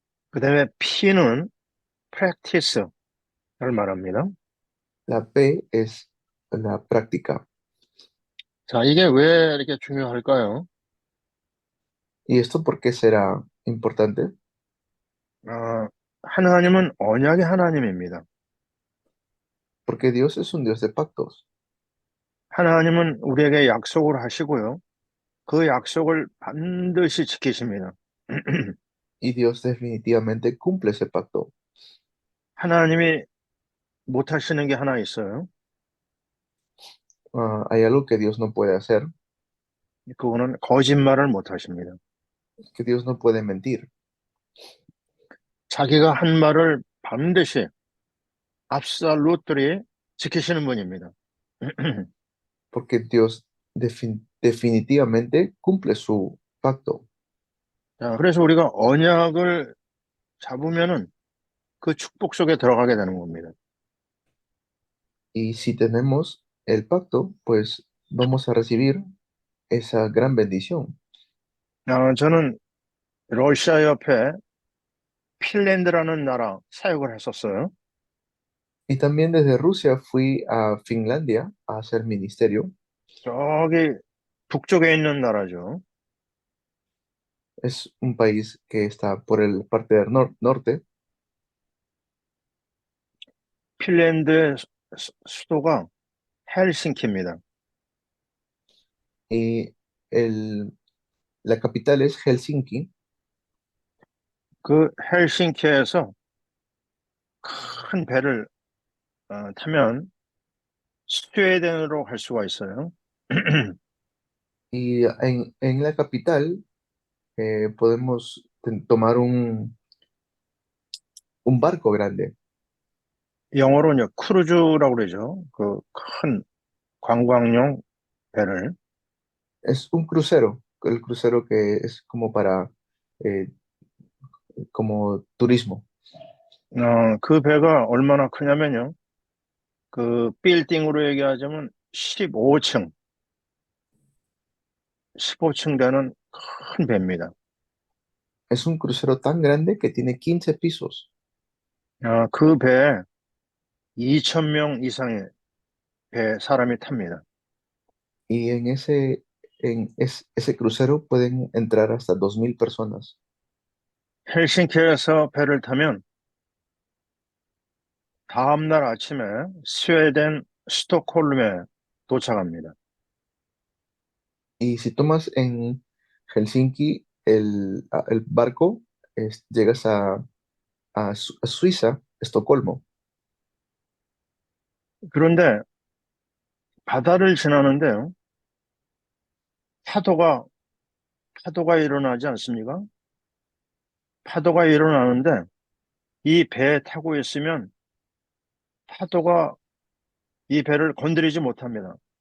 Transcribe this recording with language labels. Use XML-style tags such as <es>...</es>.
<ko>그다음에 P는 practice를 말합니다.</ko> <es>La P es la práctica.</es> <ko>자, 이게 왜 이렇게 중요할까요?</ko> <es>¿Y esto por qué será importante?</es> <ko>아, 하나님은 언약의 하나님입니다.</ko> <es>Porque Dios es un Dios de pactos</es> <ko>하나님은 우리에게 약속을 하시고요. 그 약속을 반드시 지키십니다.</ko> <es>y Dios definitivamente cumple ese pacto.</es> <ko>하나님이 못하시는 게 하나 있어요.</ko> <es>Hay algo que Dios no puede hacer,</es> <ko>그거는 거짓말을 못하십니다.</ko> <es>que Dios no puede mentir,</es> <ko>자기가 한 말을 반드시 absolutely 지키시는 분입니다.</ko> <es>porque Dios definitivamente cumple su pacto.</es> <ko>자, 그래서 우리가 언약을 잡으면은 그 축복 속에 들어가게 되는 겁니다.</ko> <es>Y si tenemos el pacto, pues vamos a recibir esa gran bendición.</es> <ko>저는 러시아 옆에 핀란드라는 나라 사역을 했었어요.</ko> <es>Y también desde Rusia fui a Finlandia a hacer ministerio.</es> <ko>저기 북쪽에 있는 나라죠.</ko> <es>Es un país que está por el parte del norte</es> <ko>핀란드의 수도가 헬싱키입니다.</ko> <es>y el, la capital es Helsinki.</es> <ko>그 헬싱키에서 큰 배를 타면 스웨덴으로 갈 수가 있어요.</ko> <es>Y en la capital podemos tomar un barco grande.</es> <ko>영어로 이제 크루즈라고 그러죠. 그 큰 관광용 배를.</ko> <es>Es un crucero, el crucero que es como para, eh, como turismo.</es> <ko>그 배가 얼마나 크냐면요. 그 빌딩으로 얘기하자면 15층, 15층 되는 큰 배입니다.</ko> <es>Es un crucero tan grande que tiene 15 pisos</es> <ko>그 배에 2천 명 이상의 배 사람이 탑니다.</ko> <es>y ese crucero pueden entrar hasta 2.000 personas.</es> <ko>헬싱키에서 배를 타면 다음 날 아침에 스웨덴 스톡홀름에 도착합니다.</ko> <es>Y si tomas en Helsinki el barco, llegas a Suiza, Estocolmo.</es> <ko>그런데 바다를 지나는데요. 파도가 파도가 일어나지 않습니까? 파도가 일어나는데 이 배에 타고 있으면 파도가 이 배를 건드리지 못합니다.</ko>